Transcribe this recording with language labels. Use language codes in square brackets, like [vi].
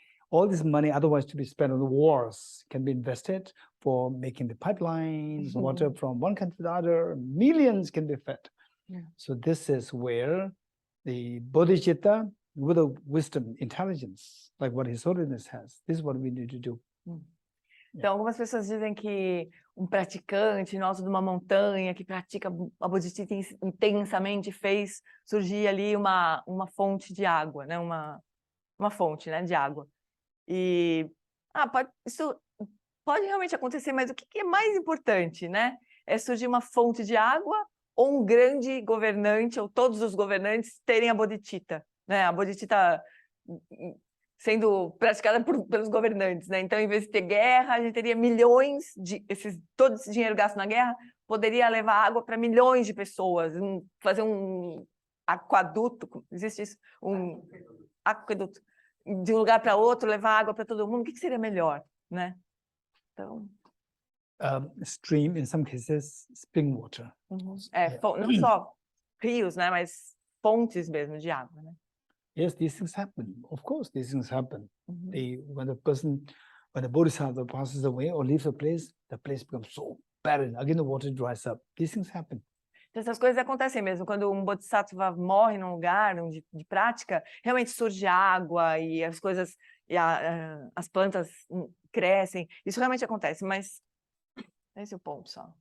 [en] All this money otherwise to be spent on the wars can be invested for making the pipelines, water from one country to the other, millions can be fed. Yeah. So this is where the Bodhicitta, with a wisdom, intelligence, like what His Holiness has, this is what we need to do. [pt] Então, algumas pessoas dizem que um praticante nosso de uma montanha que pratica a Bodhicitta intensamente fez surgir ali uma fonte de água, né? Uma fonte, né, de água. E isso pode realmente acontecer, mas o que é mais importante, né? É surgir uma fonte de água ou um grande governante, ou todos os governantes terem a Bodhicitta, né? A Bodhicitta sendo praticada pelos governantes, né? Então, em vez de ter guerra, a gente teria milhões todo esse dinheiro gasto na guerra poderia levar água para milhões de pessoas, fazer um aqueduto, existe isso? Um aqueduto. de um lugar para outro, levar água para todo mundo, o que seria melhor, né? Então... [en] stream, in some cases, spring water. [pt] Não só rios, né? Mas fontes mesmo de água, né? [en] Yes, these things happen. Of course, these things happen. When the Bodhisattva passes away or leaves a place becomes so barren. Again, the water dries up. These things happen. [pt] Então, essas coisas acontecem mesmo. Quando um Bodhisattva morre num lugar de prática, realmente surge água e as coisas, as plantas crescem. Isso realmente acontece, mas esse é o ponto só.